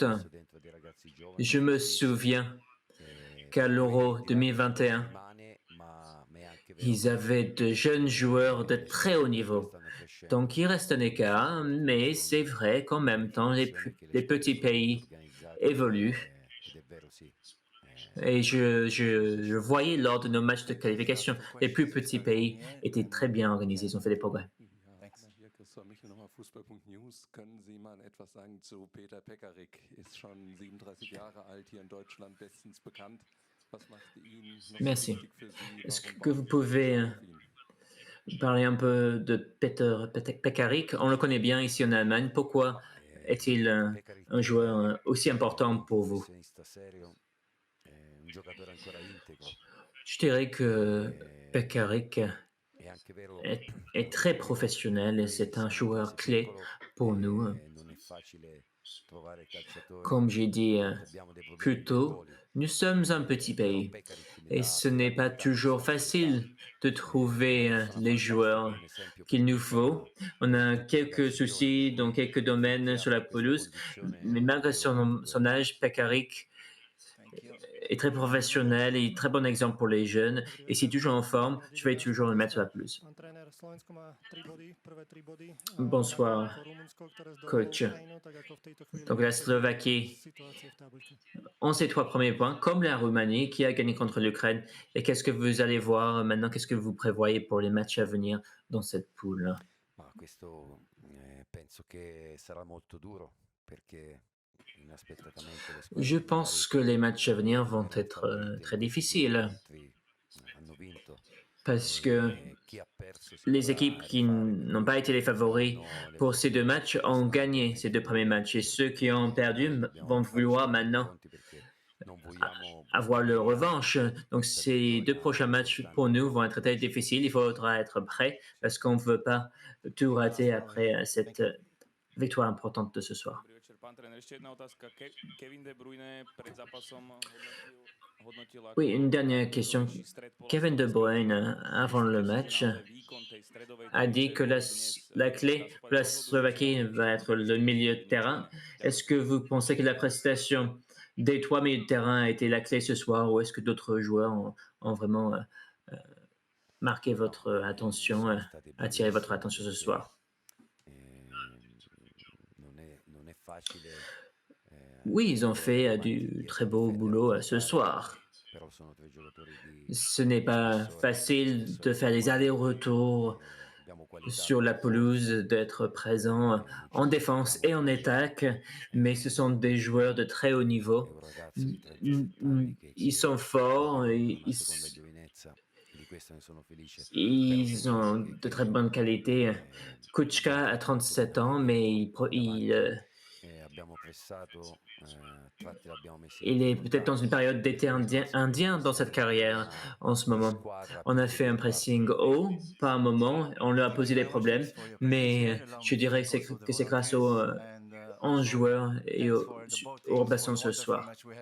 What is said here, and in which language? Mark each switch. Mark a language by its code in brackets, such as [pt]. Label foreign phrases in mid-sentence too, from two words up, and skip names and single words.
[fr] Je me souviens qu'à l'Euro 2021, ils avaient de jeunes joueurs de très haut niveau. Donc il reste un écart, mais c'est vrai qu'en même temps, les petits pays évoluent. Et je voyais lors de nos matchs de qualification, les plus petits pays étaient très bien organisés, ils ont fait des progrès. [de] Hier Christoph Michel, nochmal Fußball.news. Können Sie mal etwas sagen zu Peter Pekarik? Ist schon 37 Jahre alt, hier in Deutschland bestens bekannt. Was macht ihn noch so [fr] Merci. [de] wichtig für Sie? [fr] Est-ce [de] Warum [fr] que vous [de] bauen Sie [fr] pouvez [de] auf ihn? [fr] parler un peu de Peter Pekarik? On le connaît bien ici en Allemagne. Pourquoi est-il un joueur aussi important pour vous? Je dirais que Pekarik [it] è anche vero [fr] est très professionnel et [it] noi [fr] c'est un [it] siamo un [fr] joueur [it] paese [fr] clé [it] piccolo [fr] pour nous. [it] e non è facile trovare calciatori, [fr] Comme j'ai dit [it] a volte abbiamo dei problemi [fr] plus [it] per i [fr] tôt, [it] voli, [fr] nous sommes un petit [it] però [fr] pays [it] Pekarik mi [fr] et [it] dà [fr] ce n'est pas [it] tante [fr] toujours [it] possibilità. [fr] facile de [it] È una [fr] trouver [it] persona [fr] les [it] fantastica, [fr] joueurs [it] un esempio per [fr] qu'il nous [it] tutta [fr] faut. On a [it] per tutti i [fr] quelques [it] calciatori, per [fr] soucis dans [it] cui [fr] quelques domaines [it] finché [fr] sur la [it] avrà questa [fr] pelouse, mais [it] condizione [fr] malgré son âge, Pekarik [en] Thank you. [fr] est très professionnel et très bon exemple pour les jeunes. Et s'il est toujours en forme, je vais toujours le mettre sur la pelouse. [sk] Trénér, Slovensko má 3 body, prvé 3 body. [fr] Bonsoir, [sk] Ako Rumunsko, ktoré zdolalo [fr] coach. [sk] Ukrajinu, tak ako v tejto chvíli [fr] Donc la [sk] aké sú [fr] Slovaquie [sk] situácie v tabuľke. [fr] ont ses 3 premiers points, comme la Roumanie qui a gagné contre l'Ukraine. Et qu'est-ce que vous allez voir maintenant? Qu'est-ce que vous prévoyez pour les matchs à venir dans cette poule? [it] Ma questo penso che sarà molto duro perché inaspettatamente le squadre [fr] Je pense que les matchs à venir vont être très difficiles [it] hanno vinto [fr] parce que [it] chi ha perso si [fr] les [it] dovrà [fr] équipes qui [it] rifare [fr] n'ont pas [it] perché [fr] été les favoris [it] hanno le [fr] pour ces 2 [it] possibilità [fr] matchs ont gagné [it] quest'anno [fr] ces 2 premiers matchs et ceux qui ont perdu [it] dobbiamo [fr] vont [it] fare [fr] vouloir [it] sempre i [fr] maintenant [it] conti perché non vogliamo [fr] avoir leur [it] buttare [fr] revanche. Donc ces 2 prochains matchs pour nous vont être très difficiles. Il faudra être prêt parce qu'on ne veut pas tout rater après cette victoire importante de ce soir. [sk] Dobrý večer, pán tréner. Ešte jedna otázka. Kevin De Bruyne pred zápasom hodnotil ako [fr] Oui, une dernière question. [sk] najlepší stred pola [fr] Kevin De [sk] slovenskej [fr] Bruyne, [sk] reprezentačky. [fr] avant le [sk] Myslíte, že [fr] match, [sk] naozaj výkon tej stredovej [fr] a dit [sk] dvojice [fr] que [sk] bol dnes, [fr] la [sk] dá [fr] clé [sk] sa [fr] pour [sk] povedať, [fr] la [sk] rozhodujúci [fr] Slovaquie [sk] moment, [fr] va [sk] že [fr] être le milieu de terrain. Est-ce que vous pensez que la prestation des 3 milieux de terrain a été la clé ce soir ou est-ce que d'autres joueurs ont vraiment marqué votre attention, attiré votre attention ce soir? [it] non è facile [fr] Oui, ils ont fait du très beau boulot ce soir. [it] però sono 3 giocatori di [fr] Ce n'est pas facile de faire les allers-retours [it] abbiamo qualità [fr] sur la pelouse, d'être présent en défense et en attaque, mais ce sont des joueurs de très haut niveau. [it] euro ragazzi di 37 anni che [fr] Ils [it] ci [fr] sont forts, [it] danno una seconda giovinezza e di questo ne sono felice. [fr] ils ont de très bonnes qualités. Kuchka a 37 ans, mais [it] Abbiamo pressato, tratti l'abbiamo messi in [fr] il est peut-être dans [it] difficoltà. [fr] une période d'été indien dans cette carrière en ce moment. On a fait un pressing haut par un moment, on leur a posé des problèmes, mais je dirais que c'est grâce aux 11 joueurs et aux remplaçants ce soir.